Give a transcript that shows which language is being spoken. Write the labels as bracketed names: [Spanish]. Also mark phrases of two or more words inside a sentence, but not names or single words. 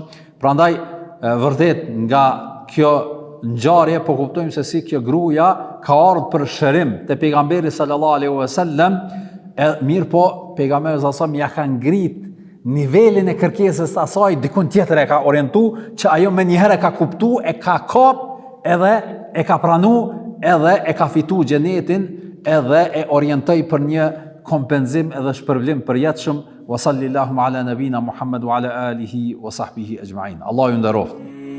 [Albanian] Prandaj vërtet nga kjo ngjarje po kuptojmë se si kjo gruaja ka ardhur për shërim te pejgamberi [Arabic] صلى الله عليه وسلم, [Albanian] mirë po pejgamberi [Arabic] صلى الله عليه وسلم [Albanian] ja ka ngrit nivelin e kërkesës së asaj dikun tjetër, e ka orientu që ajo me njëherë ka kuptu, e ka kap, edhe e ka pranu, edhe e ka fitu xhenetin, edhe e orientoi për një kompenzim edhe shpërblim përjetshëm. [Arabic] وصلى الله على نبينا محمد وعلى آله وصحبه أجمعين. [Albanian] Allahu ju nderoft.